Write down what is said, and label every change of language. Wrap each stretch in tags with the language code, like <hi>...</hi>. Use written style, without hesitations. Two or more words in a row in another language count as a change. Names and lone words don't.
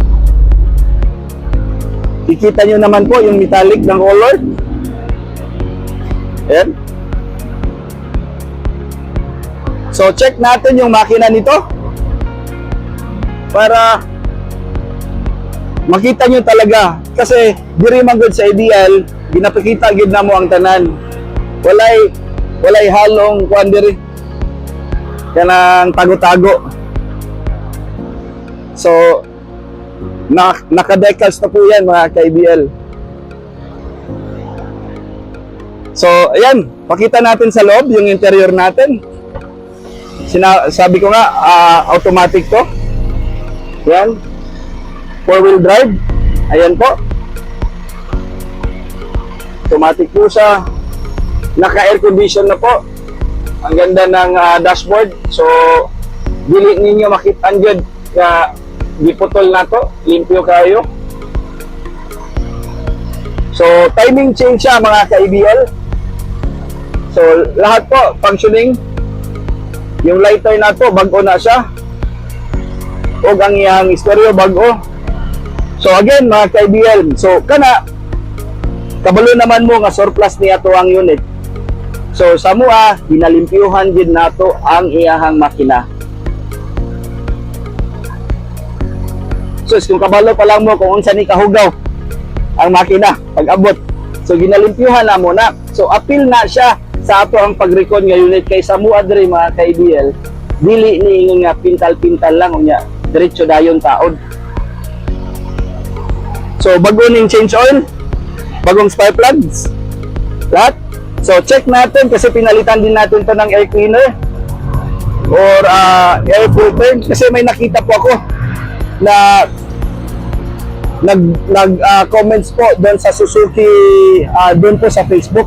<tl>Kikita nyo naman po yung metallic ng color. Ayan. So check natin yung makina nito para makita nyo talaga, kasi</tl> <ceb>diri man gud sa IBL ginapakita gid na mo ang tanan. Walay halong kuan diri kanang tago-tago.</ceb> <tl>So naka-decals na po yan mga ka-IBL. So ayan, pakita natin sa loob yung interior natin. Sabi ko nga automatic to. Yan,</tl> <en>4-wheel drive.</en> <tl>Ayan po, automatic po siya. Naka</tl> <en>air condition</en> <tl>na po. Ang ganda ng dashboard.</tl> <ceb>So dili ninyo makita gyud nga giputol na to, limpyo kayo. So</ceb> <en>timing change</en> <ceb>siya mga ka-ABL.</ceb> <tl>So lahat po functioning.</tl> <ceb>Yung lighter na to bago na siya, og ang iyang stereo bago. So again mga ka-ABL, so kana kabalo naman mo nga surplus niya to ang unit. So sa mua ginalimpyuhan gid nato ang iyahang makina. So kung kabalo pa lang mo kung unsa ni kahugaw ang makina pag abot, so ginalimpyuhan na mo na. So appeal na siya sa ato ang pag-recon nga unit kay sa mua diri mga ka-ABL, dili ni ingon nga pintal-pintal lang unya diretso dayon taod. So bago ning</ceb> <en>change oil,</en> <ceb>bagong</ceb> <en>spark plugs,</en> <ceb>lahat.</ceb> <tl>So check natin kasi pinalitan din natin to ng</tl> <en>air cleaner or air filter</en> <tl>kasi may nakita po ako na comments po doon sa Suzuki, doon po sa Facebook.</tl>